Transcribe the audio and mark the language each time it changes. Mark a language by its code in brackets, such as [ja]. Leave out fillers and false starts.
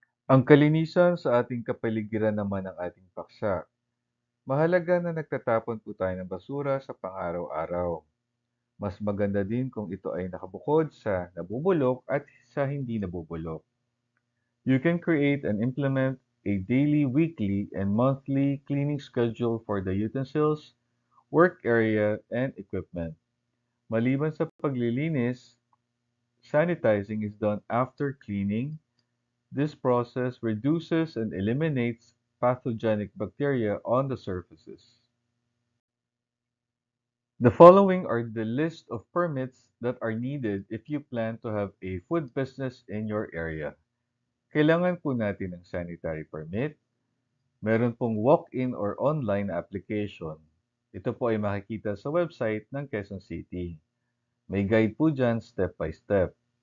[tl] Ang kalinisan sa ating kapaligiran naman ang ating paksa. Mahalaga na nagtatapon po tayo ng basura sa pang-araw-araw. Mas maganda din kung ito ay nakabukod sa nabubulok at sa hindi nabubulok. [en] You can create and implement a daily, weekly, and monthly cleaning schedule for the utensils, work area, and equipment. [tl] Maliban sa paglilinis, [en] sanitizing is done after cleaning. This process reduces and eliminates pathogenic bacteria on the surfaces. The following are the list of permits that are needed if you plan to have a food business in your area. [tl] Kailangan po natin ng sanitary permit. Meron pong [en] walk-in or online application. [tl] Ito po ay makikita sa website ng Quezon City. May guide po dyan step by step.